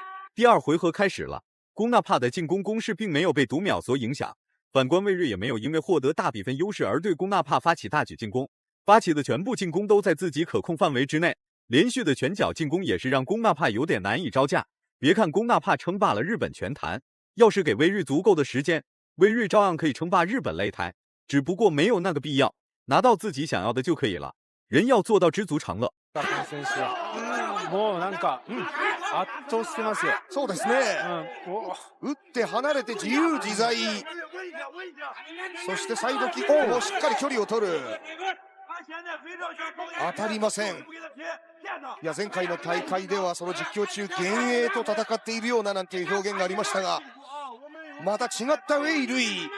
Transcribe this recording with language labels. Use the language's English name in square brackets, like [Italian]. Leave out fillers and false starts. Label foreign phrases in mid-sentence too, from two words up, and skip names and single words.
[Chinese] 第二回合开始了，龚纳帕的进攻攻势并没有被读秒所影响，反观魏睿也没有因为获得大比分优势而对龚纳帕发起大举进攻，发起的全部进攻都在自己可控范围之内，连续的拳脚进攻也是让龚纳帕有点难以招架。别看龚纳帕称霸了日本拳坛，要是给魏睿足够的时间，魏睿照样可以称霸日本擂台，只不过没有那个必要，拿到自己想要的就可以了。人要做到知足常乐。 [Japanese] 選手はもうなんか圧倒してますよ。そうですね。打って離れて自由自在。そしてサイドキックもしっかり距離を取る。当たりません。いや前回の大会ではその実況中幻影と戦っているようななんていう表現がありましたが、また違ったウェイ・ルイ。